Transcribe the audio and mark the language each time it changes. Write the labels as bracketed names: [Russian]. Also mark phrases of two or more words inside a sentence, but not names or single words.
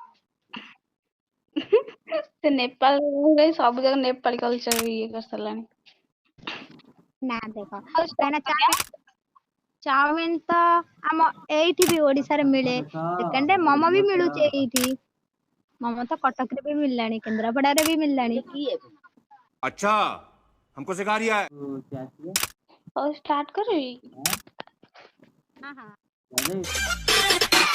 [Odia] ସେ ନେପାଳ ସବୁ ଜାଗା ନେପାଳୀ କଲଚର ଇଏ କରିସାରିଲାଣି। ନା ଦେଖ, କାହିଁକିନା ଚାଉମିନ ତ ଆମ ଏଇଠି ବି ଓଡିଶାରେ ମିଳେ। ସେକେଣ୍ଡରେ ମୋମୋ ବି ମିଳୁଛି ଏଇଠି। ମୋମୋ ତ କଟକରେ ବି ମିଳିଲାଣି, କେନ୍ଦ୍ରାପଡାରେ ବି ମିଳିଲାଣି। [Hindi] अच्छा हमको सिखा रिया है। [Odia] ହଉ ଷ୍ଟାର୍ଟ କରିବି। ହଁ ହଁ।